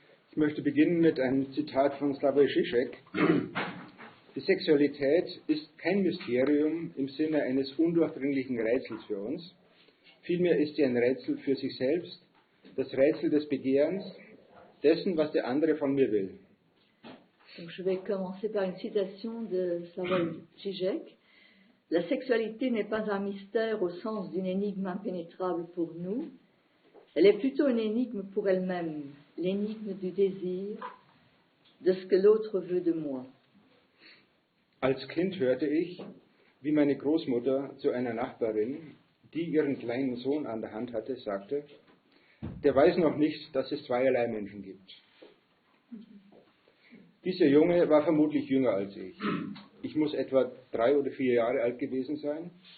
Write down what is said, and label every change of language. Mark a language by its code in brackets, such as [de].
[de] Ich möchte beginnen mit einem Zitat von Slavoj Žižek. Die Sexualität ist kein Mysterium im Sinne eines undurchdringlichen Rätsels für uns. Vielmehr ist sie ein Rätsel für sich selbst, das Rätsel des Begehrens, dessen, was der andere von mir will. [fr] Donc, je vais commencer par une citation de Slavoj Žižek. La sexualité n'est pas un mystère au sens d'une énigme impénétrable pour nous. Elle est plutôt une énigme pour elle-même, l'énigme du désir, de ce que l'autre veut de moi. [de] Als Kind hörte ich, wie meine Großmutter zu einer Nachbarin, die ihren kleinen Sohn an der Hand hatte, sagte, der weiß noch nicht, dass es zweierlei Menschen gibt. Dieser Junge war vermutlich jünger als ich. Ich muss etwa 3 oder 4 Jahre alt gewesen sein.